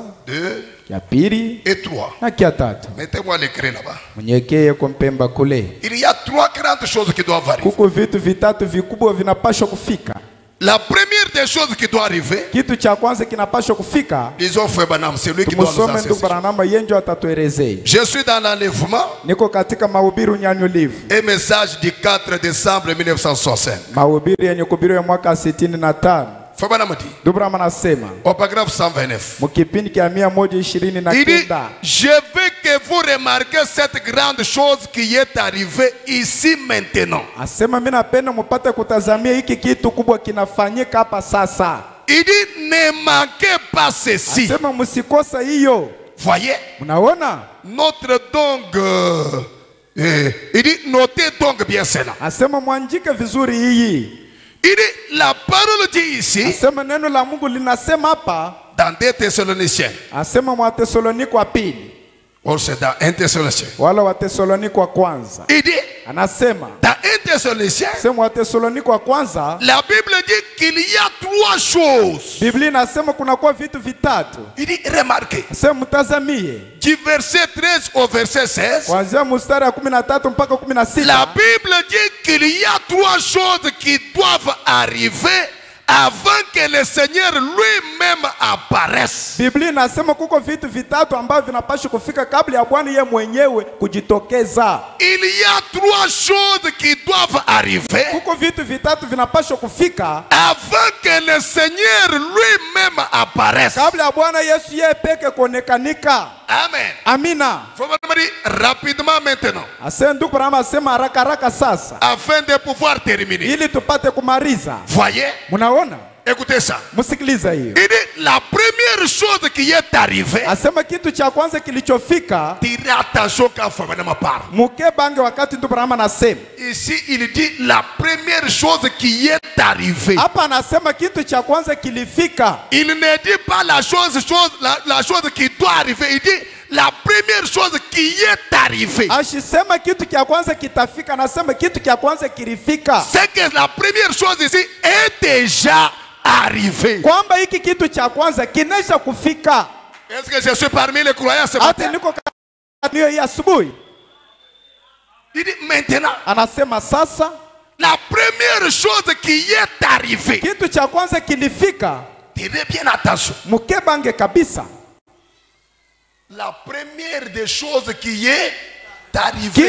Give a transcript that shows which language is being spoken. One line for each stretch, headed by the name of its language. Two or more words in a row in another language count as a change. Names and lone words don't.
French: 2
Swahili: ya pili
French: et 3.
Swahili: na ya tatu.
French: Mettez-moi l'écrit là-bas.
Swahili: Mnyekeye kompemba kule.
French: Il y a 3 grandes choses qui doivent arriver.
Swahili: Kuko vitu vitatu vikubwa vinapaswa kufika.
French: La première des choses qui doit arriver,
Swahili: Kitu cha kwanza kinapaswa kufika.
French: disons frère Branham, c'est lui qui doit nous
Swahili: Tumusome ndugu
French: enseigner.
Swahili: Branham yenjo atatuelezea.
French: Je suis dans l'enlèvement,
Swahili: Niko katika mahubiri unyanyulifu.
French: un message du 4 décembre 1965.
Swahili: Mahubiri yenye kuhubiriwa mwaka 65.
French: Frère Branham dit,
Swahili: Ndugu Branham anasema
French: au paragraphe 129,
Swahili: mkipindi kia
French: il dit,
Swahili: 129
French: je veux que vous remarquez cette grande chose qui est arrivée ici maintenant.
Swahili: asema mimi napenda mpate kutazamia hiki kitu kubwa kinafanyika hapa sasa.
French: Il dit, ne manquez pas ceci.
Swahili: Asema msikosa hiyo.
French: Voyez,
Swahili: Mnaona?
French: notre donc, il dit, notez donc bien cela.
Swahili: Asema mwanjike vizuri hii.
French: Il dit, la parole dit ici,
Swahili: Asema neno la Mungu linasema hapa.
French: dans 2 Thessaloniciens,
Swahili: Asema mwa Tesaloniko wa pili.
French: ou c'est dans 1 Thessaloniciens.
Swahili: Wala wa Tesaloniko wa kwanza.
French: Il dit,
Swahili: Anasema
French: dans 1 Thessaloniciens,
Swahili: sema wa Tesaloniko wa kwanza.
French: la Bible dit qu'il y a 3 choses.
Swahili: Biblia inasema kuna kwa vitu vitatu.
French: Il dit, remarquez,
Swahili: Asema mtazamie.
French: du verset 13 au verset 16,
Swahili: Kuanzia mstari wa 13 mpaka 16.
French: la Bible dit qu'il y a 3 choses qui doivent arriver avant que le Seigneur lui-même apparaisse.
Swahili: Biblia inasema kuko vitu vitatu ambavyo vinapaswa kufika kabla ya Bwana yeye mwenyewe kujitokeza.
French: Il y a 3 choses qui doivent arriver
Swahili: Kuko vitu vitatu vinapaswa kufika
French: avant que le Seigneur lui-même apparaisse.
Swahili: kabla ya Bwana Yesu yeye peke kuonekanika.
French: Amen.
Swahili: Amina.
French: Faut me dire rapidement maintenant,
Swahili: Asema ndugu Branham asema haraka haraka sasa
French: afin de pouvoir terminer.
Swahili: ili tupate kumaliza.
French: Voyez,
Swahili: Mnaona?
French: écoutez ça.
Swahili: Msikiliza hiyo.
French: Il dit, la première chose qui est arrivée,
Swahili: Asema kitu cha kwanza kilichofika
French: tirez attention quand Frère Branham parle.
Swahili: mukebange wakati ndugu Branham anasema.
French: Ici, il dit la première chose qui est arrivée.
Swahili: Hapa anasema kitu cha kwanza kilifika.
French: Il ne dit pas la chose qui doit arriver. Il dit la première chose qui est arrivée.
Swahili: Ashisema kitu cha kwanza kitafika, anasema kitu cha kwanza kilifika.
French: C'est que la première chose ici est déjà arrivée.
Swahili: Kwamba hiki kitu cha kwanza kinesha kufika.
French: Est-ce que je suis parmi les croyants ce
Swahili: Ati
French: matin?
Swahili: niko kanio hii asubuhi.
French: Il dit maintenant,
Swahili: Anasema sasa
French: la première chose qui est arrivée,
Swahili: kitu cha kwanza kilifika.
French: tirez bien attention.
Swahili: Mukebange kabisa.
French: La première des choses qui est arrivée,